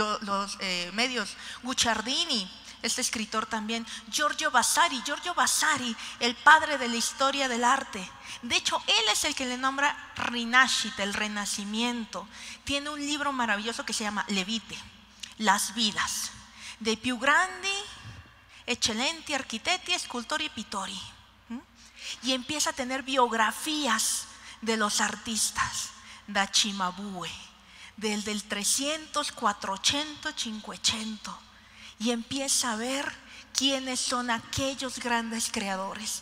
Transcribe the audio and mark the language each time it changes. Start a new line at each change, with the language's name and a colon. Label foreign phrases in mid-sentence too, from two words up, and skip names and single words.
Spanish: Guicciardini, este escritor también. Giorgio Vasari, el padre de la historia del arte. De hecho, él es el que le nombra Rinascita, el renacimiento. Tiene un libro maravilloso que se llama Le Vite, Las vidas, de più grandi, eccellenti architetti, scultori e pittori. Y empieza a tener biografías de los artistas, da Cimabue, del 300, 400, 500, y empieza a ver quiénes son aquellos grandes creadores.